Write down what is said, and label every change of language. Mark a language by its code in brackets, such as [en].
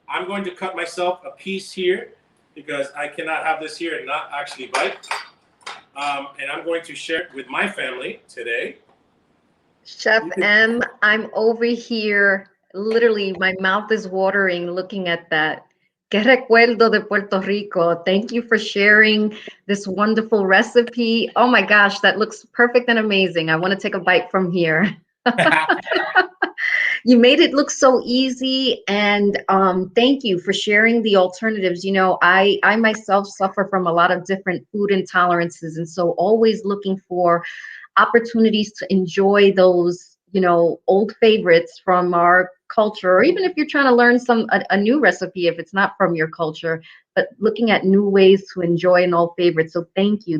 [en] I'm going to cut myself a piece here because I cannot have this here and not actually bite. And I'm going to share it with my family today. Chef M, I'm over here. Literally, my mouth is watering looking at that. [es] Qué recuerdo de Puerto Rico. [en] Thank you for sharing this wonderful recipe. Oh my gosh, that looks perfect and amazing. I want to take a bite from here. You made it look so easy, and thank you for sharing the alternatives. You know, I myself suffer from a lot of different food intolerances, and so always looking for opportunities to enjoy those, you know, old favorites from our culture, or even if you're trying to learn a new recipe, if it's not from your culture, but looking at new ways to enjoy an old favorite. So thank you.